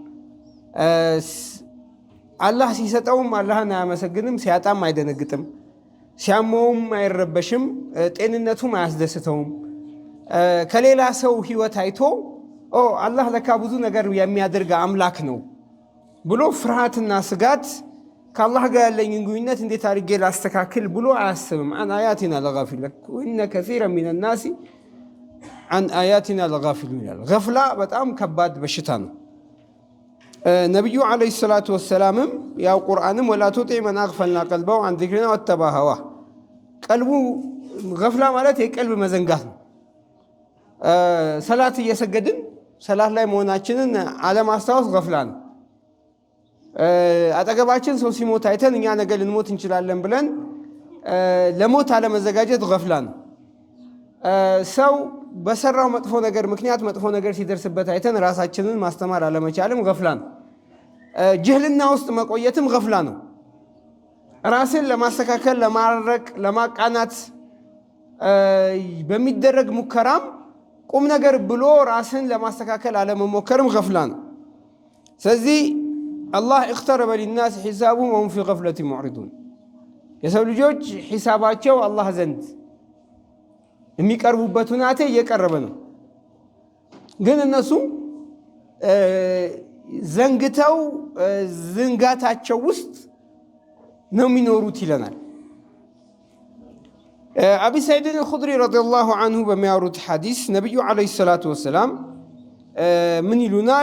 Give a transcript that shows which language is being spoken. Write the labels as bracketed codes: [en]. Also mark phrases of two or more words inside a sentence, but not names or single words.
[am] አላህ ሲሰጠውም አላህን አያመሰግንም፣ ሲያጣም አይደነግጥም፣ ሲያመውም አይረበሽም፣ ጤንነቱም አያስደስተውም። ከሌላ ሰው ህይወት አይቶ አላህ ለካ ብዙ ነገር የሚያደርግ አምላክ ነው ብሎ ፍርሃትና ስጋት ከአላህ ጋር ያለኝን ግንኙነት እንዴት አድርጌ ላስተካክል ብሎ አያስብም። [ar] عن آياتنا لغافل وإن كثيرا من الناس عن آياتنا لغافلون غفلة [am] በጣም ከባድ በሽታ ነው። ነብዩ [ar] عليه الصلاة والسلام [am] ያው ቁርአንም ወላ [ar] تطع من أغفلنا قلبه عن ذكرنا واتبع هواه [am] ቀልቡ غفلة ማለት የቀልብ መዘንጋት ነው። ሰላት እየሰገድን ሰላት ላይ መሆናችንን አለማስታወስ غفلة ነው። አጠገባችን ሰው ሲሞት አይተን እኛ ነገ ልንሞት እንችላለን ብለን ለሞት አለመዘጋጀት غفلة ነው። ሰው በሰራው መጥፎ ነገር ምክንያት መጥፎ ነገር ሲደርስበት አይተን ራሳችንን ማስተማር አለመቻልም غفلة ነው። ጅህልና ውስጥ መቆየትም غفلة ነው። ራስን ለማስተካከል ለማረቅ ለማቃናት በሚደረግ ሙከራም ቁም ነገር ብሎ ራስን ለማስተካከል አለመሞከርም غفلة ነው። ስለዚህ አላህ [ar] اقترب للناس حسابهم وهم في غفلة معرضون [am] የሰው ልጆች ሒሳባቸው አላህ ዘንድ የሚቀርቡበት ሁናቴ እየቀረበ ነው። ግን እነሱ ዘንግተው ዝንጋታቸው ውስጥ ነው የሚኖሩት ይለናል። አቢ ሰዒድ አልኹድሪ [ar] رضي الله عنه [am] በሚያወሩት ሐዲስ ነብዩ [ar] عليه الصلاة والسلام [am] ምን ይሉናል?